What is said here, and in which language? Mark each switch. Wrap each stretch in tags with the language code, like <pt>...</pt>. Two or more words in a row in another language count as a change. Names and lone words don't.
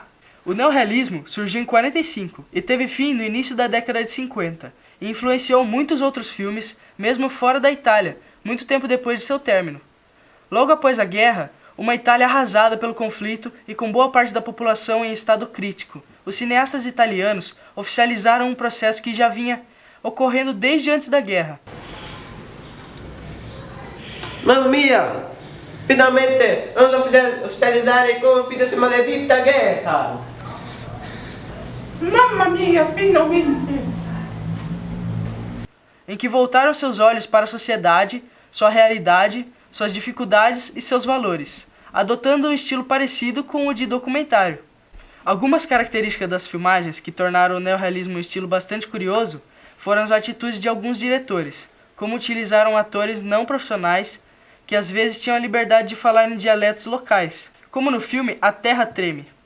<pt>O neorrealismo surgiu em 45 e teve fim no início da década de 50 e influenciou muitos outros filmes, mesmo fora da Itália, muito tempo depois de seu término. Logo após a guerra, uma Itália arrasada pelo conflito e com boa parte da população em estado crítico, os cineastas italianos oficializaram um processo que já vinha ocorrendo desde antes da guerra.</pt> <it>Mamma mia!</it> <pt>Finalmente vamos oficializar com o fim dessa maledita guerra!</pt> <it>Mamma mia, finalmente!</it> <pt>Em que voltaram seus olhos para a sociedade, sua realidade, suas dificuldades e seus valores, adotando um estilo parecido com o de documentário. Algumas características das filmagens que tornaram o neorrealismo um estilo bastante curioso foram as atitudes de alguns diretores, como utilizaram atores não profissionais que às vezes tinham a liberdade de falar em dialetos locais, como no filme A Terra Treme.</pt>